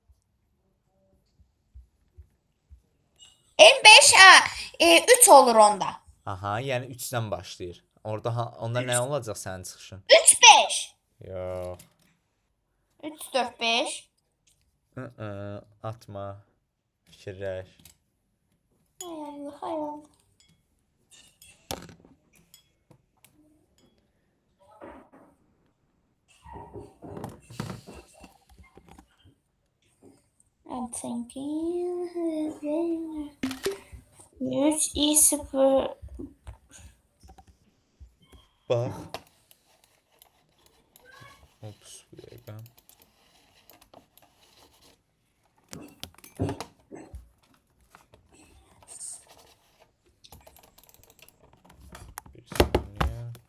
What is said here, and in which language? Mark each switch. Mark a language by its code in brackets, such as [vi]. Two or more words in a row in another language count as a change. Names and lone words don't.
[az] M5 3 olur onda. Aha, yəni 3-dən başlayır. Onda nə olacaq sənin çıxışın? 3 5. Yox. 3 4 5. Atma. Fikirləş. Hay Allah, hay Allah. [en] I'm thinking 3 i 0. [az] Bax. Ops, bir dəqiqə. Bir saniyə.